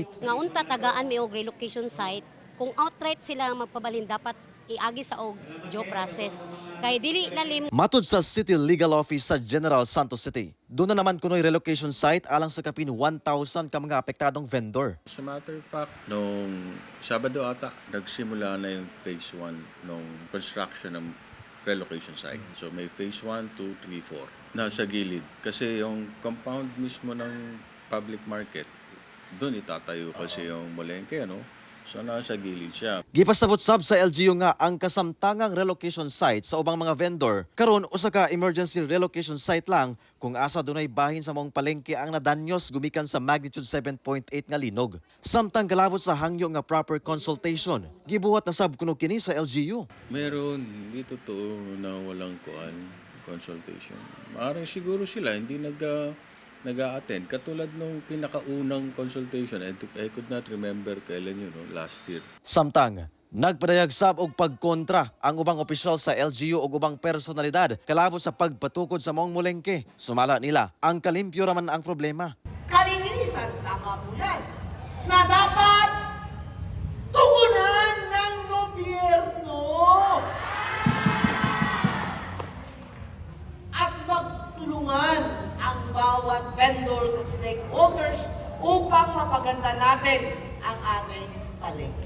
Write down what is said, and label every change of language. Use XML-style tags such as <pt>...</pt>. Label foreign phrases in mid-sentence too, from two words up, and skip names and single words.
<ceb>Nga unta tagaan mi og</ceb> <en>relocation site,</en> <ceb>kung outright sila magpabalhin dapat iagi sa og</ceb> <en>due process.</en> <ceb>Kay dili lalim. Matod sa City Legal Office sa General Santos City, doon na naman kunoy</ceb> <en>relocation site</en> <ceb>alang sa kapin 1,000 ka mga apektadong vendor.</ceb> <en>As a matter of fact,</en> <tl>nung Sabado ata, nagsimula na yung phase 1 nung construction ng</tl> <en>relocation site.</en> <tl>So may phase 1, 2, 3, 4. Nasa gilid. Kasi yung compound mismo ng public market, doon itatayo kasi yung molengke, ano? So nasa gilid siya.</tl> <ceb>Gipasabot sab sa LGU nga ang kasamtangang</ceb> <en>relocation site</en> <ceb>sa ubang mga vendor karon usa ka</ceb> <en>emergency relocation site</en> <ceb>lang kung asa dunay bahin sa mong palengke ang nadanyos gumikan sa magnitude 7.8 nga linog. Samtang galabot sa hangyo nga</ceb> <en>proper consultation,</en> <ceb>gibuhat na sab kuno kini sa LGU.</ceb> <tl>Meron, hindi totoo na walang consultation. Maaaring siguro sila hindi nag-a-attend. Katulad nung pinakaunang consultation,</tl> <en>I could not remember</en> <tl>kailan yun,</tl> <en>no? Last year.</en> <ceb>Samtang nagpadayag sab og pagkontra ang ubang opisyal sa LGU ug ubang personalidad kalabot sa pagpatukod sa mong molengke. Sumala nila, ang kalimpyo raman ang problema.</ceb> <tl>Kalinisan, tama po yan, na dapat tugunan ng gobyerno at magtulungan ang bawat vendors at stakeholders upang mapaganda natin ang ating palengke.</tl>